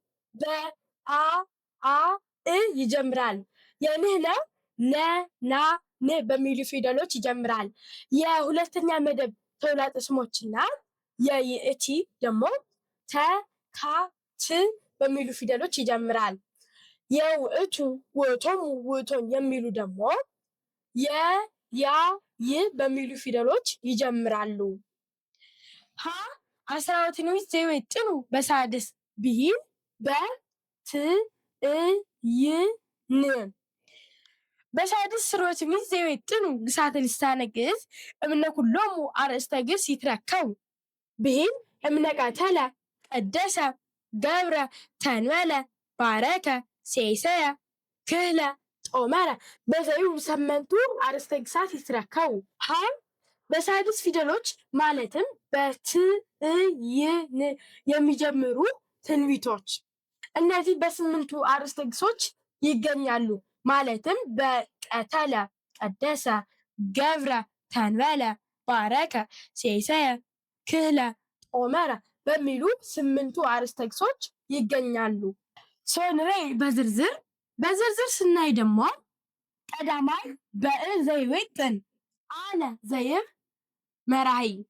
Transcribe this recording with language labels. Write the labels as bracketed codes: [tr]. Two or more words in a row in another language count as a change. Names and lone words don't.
[am] ይጀምራል። የንሕነ ና ን በሚሉ ፊደሎች ይጀምራል። የሁለተኛ መደብ ተውላጠ ስሞችና የይእቲ ደግሞ ተ፣ ካ፣ ት በሚሉ ፊደሎች ይጀምራል። [gez] የውእቱ፣ ውእቶሙ፣ ውእቶን [am] የሚሉ ደግሞ ያ፣ ይ በሚሉ ፊደሎች ይጀምራሉ። [gez] አስራወ ትንቢት ዘይወጥኑ በሳድስ ብሂል በትዕይን በሳድስ ስርወ ትንቢት ዘይወጥኑ ግሳተ ልሳነ ግዕዝ እምነ ኩሎሙ አርእስተ ግስ ይትረከቡ ብሂል እምነ ቀተለ፣ ቀደሰ፣ ገብረ፣ ተንበለ፣ ባረከ፣ ሴሰየ፣ ክህለ፣ ጦመረ በዘዩ ሰመንቱ አርእስተ ግሳት [am] ይትረከቡ። በሳድስ ፊደሎች ማለትም በትዕይን የሚጀምሩ ትንቢቶች እነዚህ በስምንቱ አርእስተ ግሶች ይገኛሉ። ማለትም [gez] በቀተለ፣ ቀደሰ፣ ገብረ፣ ተንበለ፣ ባረከ፣ ሴሰየ፣ ክህለ፣ ጦመረ [am] በሚሉ 8ቱ አርእስተ ግሶች ይገኛሉ። ሶንሬ በዝርዝር ስናይ ደግሞ [gez] ቀዳማይ በእ ዘይወጥን አነ ዘይብ መራሂ።